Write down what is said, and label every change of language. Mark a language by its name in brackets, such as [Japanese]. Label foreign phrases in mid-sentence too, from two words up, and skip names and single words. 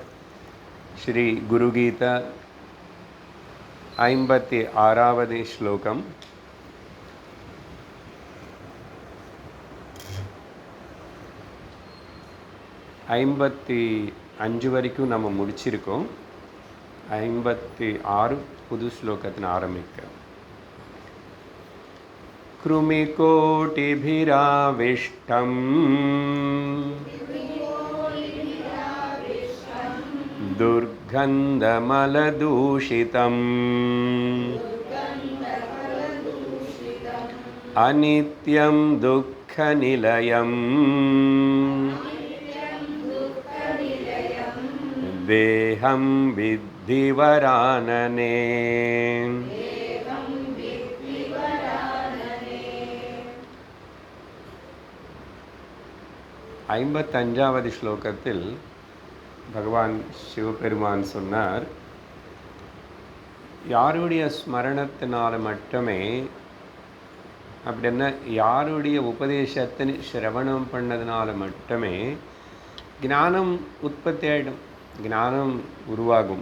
[Tamil] श्री गुरुगीता 56வது श्लोकम। 55 வரைக்கும் நம்ம முடிச்சிருக்கோம். 56 புது ஸ்லோகத்தின் ஆரம்பிக்கிறோம். [Sanskrit] कृमिकोटिभिराविष्टम् दुर्गन्धमलदूषितम् अनित्यं दुःखनिलयम् देहं विद्धि वरानने। [Tamil] 55வது ஸ்லோகத்தில் பகவான் சிவபெருமான் சொன்னார், யாருடைய ஸ்மரணத்தினால மட்டுமே, அப்படின்னா யாருடைய உபதேசத்தின் சிரவணம் பண்ணதுனால மட்டுமே ஞானம் உற்பத்தி ஆகிடும், ஞானம் உருவாகும்.